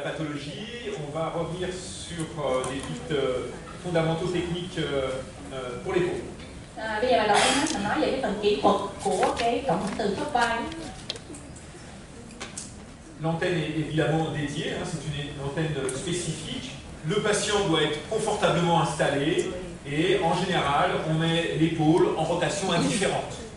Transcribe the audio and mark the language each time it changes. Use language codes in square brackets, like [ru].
[fr] pathologie, on va revenir sur des petites fondamentaux techniques pour les peaux. [vi] Bây giờ đầu tiên mình nói về cái phần kỹ thuật của cái cộng hưởng từ khớp vai. [fr] L'antenne est évidemment dédiée, hein, c'est une antenne spécifique. Le patient doit être confortablement installé et en général, on met l'épaule en rotation indifférente.